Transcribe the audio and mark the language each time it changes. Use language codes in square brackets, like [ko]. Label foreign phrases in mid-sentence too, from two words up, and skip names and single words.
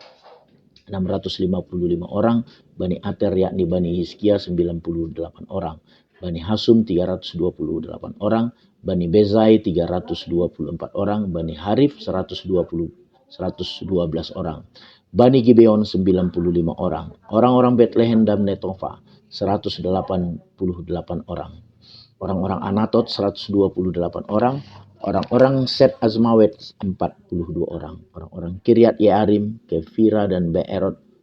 [id] 655 orang, Bani Ater yakni Bani Hizkia 98 orang, Bani Hasum 328 orang, Bani Bezai 324 orang, Bani Harif 112 orang, Bani Gibeon 95 orang, orang-orang Bethlehem dan Netofa 188 orang, orang-orang Anatot 128 orang, orang-orang Set Azmawet 42 orang, orang-orang Kiryat Yearim, Kefira dan Beerot